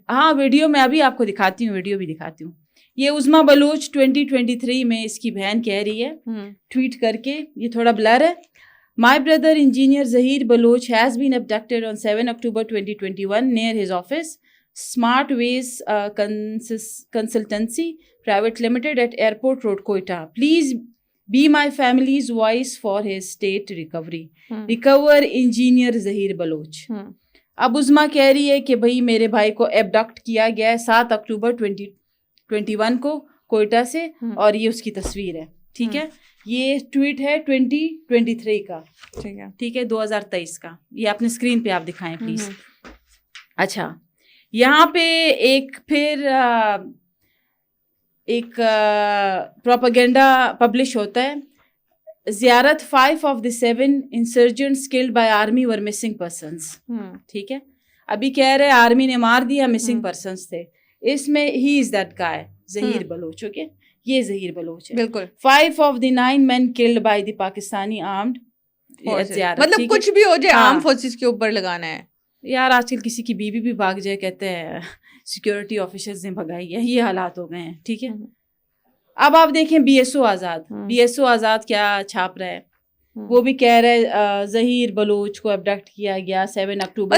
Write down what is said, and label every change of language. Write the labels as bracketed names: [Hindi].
[Urdu] ہاں، ویڈیو میں ابھی آپ کو دکھاتی ہوں، ویڈیو بھی دکھاتی ہوں۔ یہ عظمیٰ بلوچ 2023 میں اس کی بہن کہہ رہی ہے ٹویٹ کر کے، یہ تھوڑا بلر ہے۔ [English] My brother engineer Zahir Baloch has been abducted on 7 October 2021 near his office, Smart Ways Consultancy Private Limited at Airport Road, Quetta. Please be my family's voice for his state recovery. Recover engineer Zahir Baloch. [Urdu] اب عظمیٰ کہہ رہی ہے کہ بھائی میرے بھائی کو ایبڈکٹ کیا گیا ہے 7 اکتوبر 2021 کو کوئٹہ سے، اور یہ اس کی تصویر ہے، ٹھیک ہے۔ یہ ٹویٹ ہے 2023 کا، ٹھیک ہے، 2023 کا۔ یہ اپنے اسکرین پہ آپ دکھائیں پلیز۔ اچھا، یہاں پہ ایک پھر ایک پروپیگنڈا پبلش ہوتا ہے، زیارت [English] 5 of the 7 insurgents killed by army were missing persons، [Urdu] ٹھیک ہے۔ ابھی کہہ رہے آرمی نے مار دیا، مسنگ پرسنس تھے، اس میں ہی [English] is that guy [Urdu] Zaheer Baloch, okay. یہ ظہیر بلوچ ہے. بالکل [English] 5 of the 9 men killed by the Pakistani armed. [Urdu] مطلب کچھ بھی ہو جائے آرم فورسز کے اوپر لگانا ہے یار. آج کل کسی کی بیوی بھی بھاگ جائے کہتے ہیں سیکورٹی آفیسرز نے بھگائی ہے. یہ حالات ہو گئے ہیں. ٹھیک ہے. اب آپ دیکھیں BSO آزاد. BSO آزاد کیا چھاپ رہا ہے, وہ بھی کہہ رہے ظہیر بلوچ کو ابڈکٹ کیا گیا 7 اکتوبر.